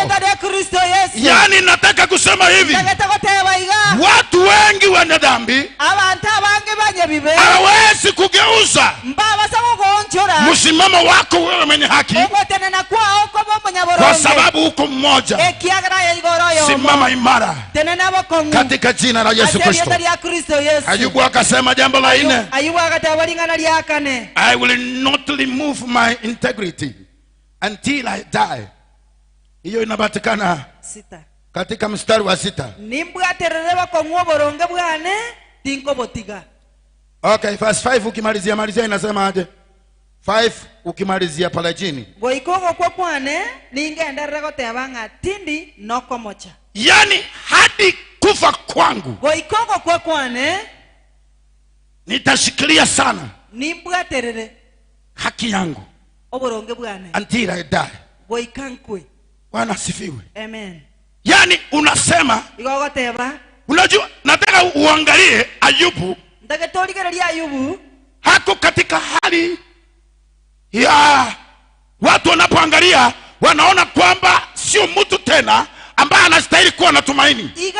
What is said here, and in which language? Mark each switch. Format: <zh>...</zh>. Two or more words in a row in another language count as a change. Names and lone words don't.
<sw>Yani nataka kusema hivi, watu wengi wenye dhambi hawawezi kugeuza msimamo wako wewe mwenye haki, kwa sababu uko mmoja. Simama imara katika jina la Yesu Kristo. Ayubu akasema jambo la 4,</sw> <en>I will not remove my integrity until I die.</en> <sw>Hiyo inapatikana katika mstari wa 6. Okay, verse 5 ukimalizia inasema aje? 5 ukimalizia pale chini. Yani hadi kufa kwangu nitashikilia sana haki yangu</sw> <en>until I die.</en> <sw>Bwana asifiwe. Amen. Yani unasema, unajua nataka uangalie Ayubu. Hako katika hali ya watu wanapoangalia wanaona kwamba sio mtu tena ambaye anastahili kuwa na tumaini.</sw>